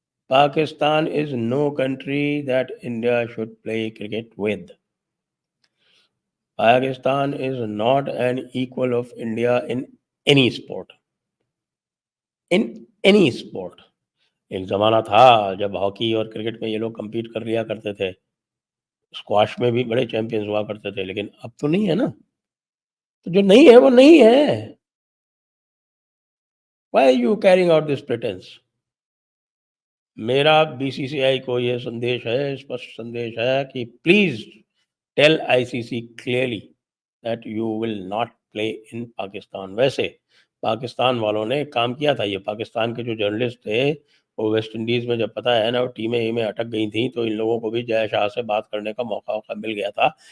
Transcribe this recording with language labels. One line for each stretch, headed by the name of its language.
English: Pakistan is no country that India should play cricket with. Pakistan is not an equal of India in any sport. In any sport.
Hindi: एक जमाना था जब hockey और cricket में ये लोग compete कर लिया करते थे, स्क्वाश में भी बड़े चैंपियंस हुआ करते थे, लेकिन अब तो नहीं है ना। तो जो नहीं है वो नहीं है।
English: Why are you carrying out this pretense?
Hindi: मेरा बीसीसीआई को ये संदेश है, स्पष्ट संदेश है कि
English: Please tell ICC clearly that you will not play in Pakistan.
Hindi: वैसे पाकिस्तान वालों ने काम किया था, ये पाकिस्तान के जो जर्नलिस्ट थे वो वेस्ट इंडीज में जब पता है ना वो टीमें अटक गई थी, तो इन लोगों को भी जय शाह से बात करने का मौका मिल गया था।